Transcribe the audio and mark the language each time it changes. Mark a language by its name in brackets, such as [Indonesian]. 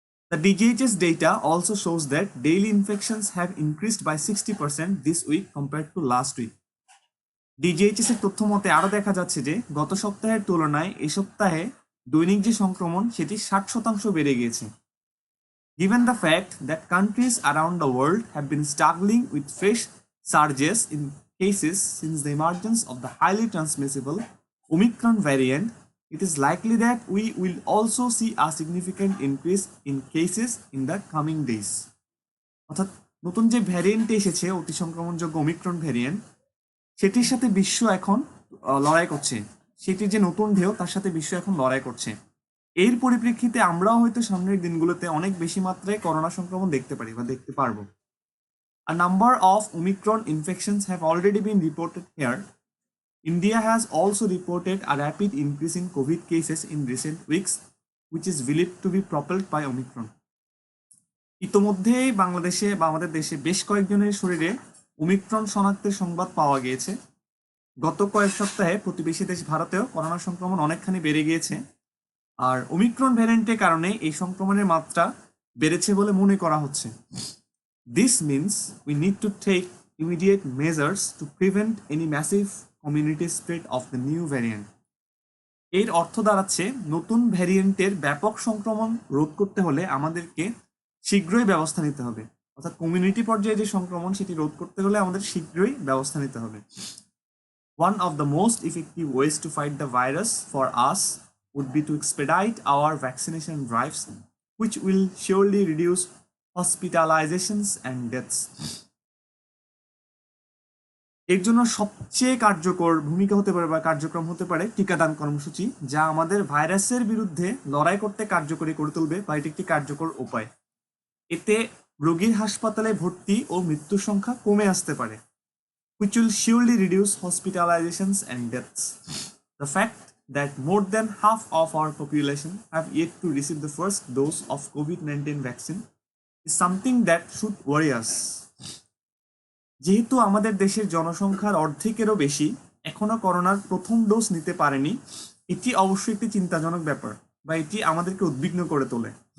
[English] The DGHS data also shows that daily infections have increased by 60% this week compared to last week. [Bangla] DGHS এর তথ্য মতে আরো দেখা যাচ্ছে যে গত সপ্তাহের তুলনায় এই সপ্তাহে দৈনিক যে সংক্রমণ সেটি 60% বেড়ে গিয়েছে। [English] Given the fact that countries around the world have been struggling with fresh surges in cases since the emergence of the highly transmissible Omicron variant, it is likely that we will also see a significant increase in cases in the coming days. [Bangla] অর্থাৎ নতুন যে variant এসেছে অতি সংক্রমণযোগ্য Omicron variant, সেটির সাথে বিশ্ব এখন লড়াই করছে। সেটির যে নতুন ঢেউ তার সাথে বিশ্ব এখন লড়াই করছে। এর পরিপ্রেক্ষিতে আমরাও হয়তো সামনের দিনগুলোতে অনেক বেশি মাত্রায় করোনা সংক্রমণ দেখতে পারি বা দেখতে পারবো। [English] A number of Omicron infections have already been reported here. India has also reported a rapid increase in COVID cases in recent weeks, which is believed to be propelled by Omicron. [Bangla] ইতোমধ্যেই বাংলাদেশে বা আমাদের দেশে বেশ কয়েকজনের শরীরে Omicron শনাক্তের সংবাদ পাওয়া গিয়েছে। গত কয়েক সপ্তাহে প্রতিবেশী দেশ ভারতেও করোনা সংক্রমণ অনেকখানি বেড়ে গিয়েছে, আর ওমিক্রন ভ্যারিয়েন্টের কারণে এই সংক্রমণের মাত্রা বেড়েছে বলে মনে করা হচ্ছে। [English] This means we need to take immediate measures to prevent any massive community spread of the new variant. [Bangla] এর অর্থ দাঁড়াচ্ছে নতুন ভ্যারিয়েন্টের ব্যাপক সংক্রমণ রোধ করতে হলে আমাদেরকে শীঘ্রই ব্যবস্থা নিতে হবে। অর্থাৎ কমিউনিটি পর্যায়ে যে সংক্রমণ সেটি রোধ করতে হলে আমাদের শীঘ্রই ব্যবস্থা নিতে হবে। [English] One of the most effective ways to fight the virus for us would be to expedite our vaccination drives, which will surely reduce hospitalizations and deaths. [Bangla] এর জন্য সবচেয়ে কার্যকর ভূমিকা হতে পারে বা কার্যক্রম হতে পারে টিকাদান কর্মসূচি, যা আমাদের ভাইরাসের বিরুদ্ধে লড়াই করতে কার্যকরী করে তুলবে বা এটি একটি কার্যকর উপায়। এতে রোগীর হাসপাতালে ভর্তি ও মৃত্যুর সংখ্যা কমে আসতে পারে, [English] which will surely reduce hospitalizations and deaths. The fact that more than half of our population have yet to receive the first dose of COVID-19 vaccine is something that should worry us. [Bangla] যেহেতু আমাদের দেশের জনসংখ্যার অর্ধেকেরও বেশি এখনো করোনার প্রথম dose নিতে পারেনি, এটি অবশ্যই একটি চিন্তাজনক ব্যাপার বা এটি আমাদেরকে উদ্বিগ্ন করে তোলে।